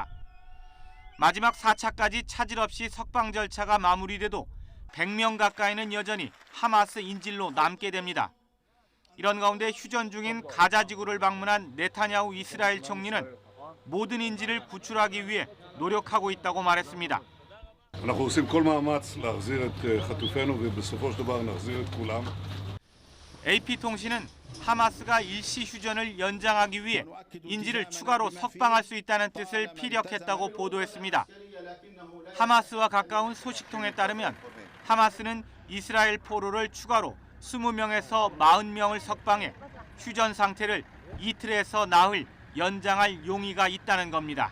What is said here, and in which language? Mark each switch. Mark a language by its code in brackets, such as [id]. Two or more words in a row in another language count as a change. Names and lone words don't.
[ko] 마지막 4차까지 차질 없이 석방 절차가 마무리돼도 100명 가까이는 여전히 하마스 인질로 남게 됩니다. 이런 가운데 휴전 중인 가자 지구를 방문한 네타냐후 이스라엘 총리는 모든 인질을 구출하기 위해 노력하고 있다고 말했습니다. [he] אנחנו עושים כל מאמץ להחזיר את חטופינו ובסופו של דבר נחזיר את כולם. [ko] AP통신은 하마스가 일시 휴전을 연장하기 위해 인질을 추가로 석방할 수 있다는 뜻을 피력했다고 보도했습니다. 하마스와 가까운 소식통에 따르면 하마스는 이스라엘 포로를 추가로 20명에서 40명을 석방해 휴전 상태를 이틀에서 나흘 연장할 용의가 있다는 겁니다.